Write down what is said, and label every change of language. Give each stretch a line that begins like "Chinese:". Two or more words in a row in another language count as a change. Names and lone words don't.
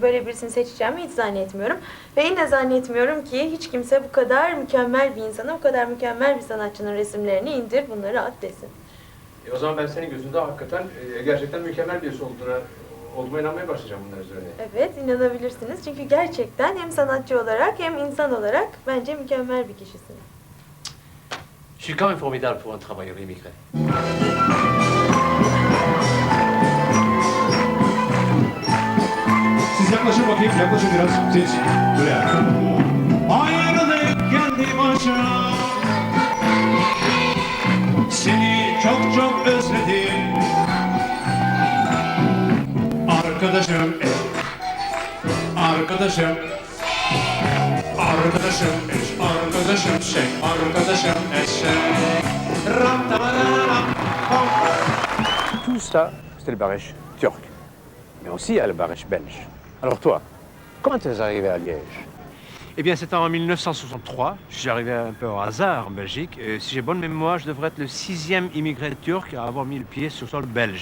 Turkish: Böyle birisini seçeceğimi hiç zannetmiyorum. Ve yine zannetmiyorum ki hiç kimse bu kadar mükemmel bir insana, bu kadar mükemmel bir sanatçının resimlerini indir, bunları at desin. O zaman ben senin gözünde hakikaten gerçekten mükemmel birisi olduğuma inanmaya başlayacağım bunlar üzerine. Evet, inanabilirsiniz. Çünkü gerçekten hem sanatçı olarak hem insan olarak bence mükemmel bir kişisiniz.
French: Je suis quand même formidable pour un travailleur immigré.
Turkish: Siz yaklaşın bakayım, yaklaşın biraz. Siz buraya. Ayrılık geldi başına. Seni çok çok özledim. Arkadaşım, arkadaşım, arkadaşım, arkadaşım, arkadaşım,
French: Tout ça, c'était le barèche turc. Mais aussi, il y a le barèche belge. Alors toi, comment tu es arrivé à Liège? Eh bien, c'était en 1963. Je suis arrivé un peu au hasard en Belgique. Et si j'ai bonne mémoire, je devrais être le 6e immigré turc à avoir mis le pied sur le sol belge.